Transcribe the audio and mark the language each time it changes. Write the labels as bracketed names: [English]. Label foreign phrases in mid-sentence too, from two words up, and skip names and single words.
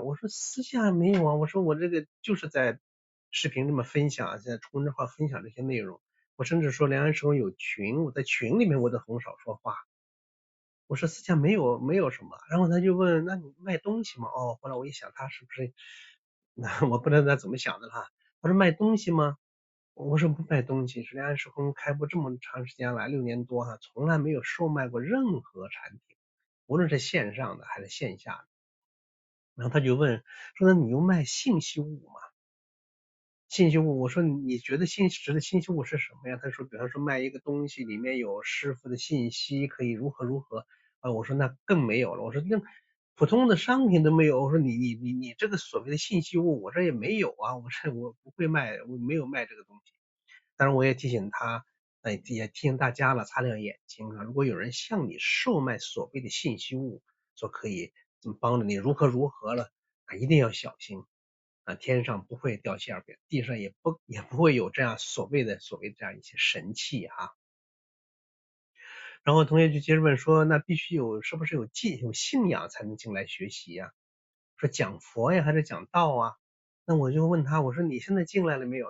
[Chinese] 我說私下沒有我說我這個就是在視頻這麼分享，在公眾號分享這些內容。我甚至說良安时空有群，我在群裡面我都很少說話。我說私下没有什麼。然後他就問那你賣東西嗎？後來我一想他是不是我不知道他怎麼想的他說賣東西嗎？我說不賣東西，是良安时空開播這麼長時間來6年多從來沒有售賣過任何產品，無論是線上的還是線下的。然後他就問說那你又賣信息物嗎？信息物，我說你覺得信息物是什麼呀？他说比方說賣一個東西裡面有師傅的信息，可以如何我說那更沒有了。我說那普通的商品都沒有。我說你這個所謂的信息物我這也沒有我不會賣，我沒有賣這個東西。當然我也提醒他也提醒大家了，擦亮眼睛如果有人向你售賣所謂的信息物，说可以怎么幫着你如何了一定要小心天上不會掉餡餅，地上也不會有這樣所謂這樣一些神器然後同學就接着問說那必須是不是有信仰才能進來學習說講佛呀還是講道那我就問他，我說你現在進來了沒有？